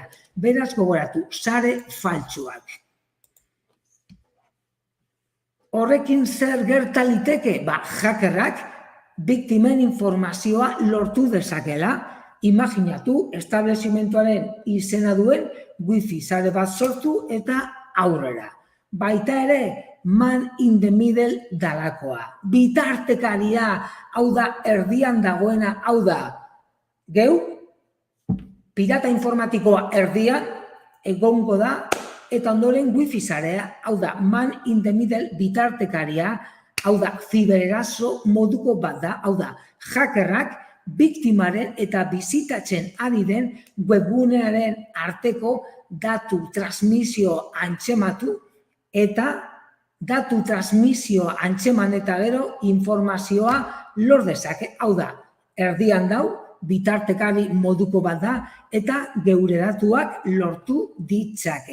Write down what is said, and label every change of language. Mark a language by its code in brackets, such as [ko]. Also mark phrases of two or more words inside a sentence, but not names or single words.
[eu] Beraz, gogoratu, sare faltsuak. Horrekin zer gerta liteke? Hackerrak biktimen informazioa lortu dezakela. Imaginatu, establezimentuaren izena duen wifi sare bat sortu eta aurrera. Baita ere, [en] man in the middle dalakoa. [eu] Bitartekaria, hau da, erdian dagoena, hau da, geu, pirata informatikoa erdian, egongo da, eta ondoren wifi sarea, hau da, [en] man in the middle [eu] bitartekaria, hau da, zibererazo moduko bat da, hau da, hackerrak biktimaren eta bizitatzen ari den webgunearen arteko datu transmisio antzematu eta datu transmisio antzeman eta gero informazioa lor dezake, hau da, erdian dau, bitartekari moduko bat da, eta geure datuak lortu ditzake.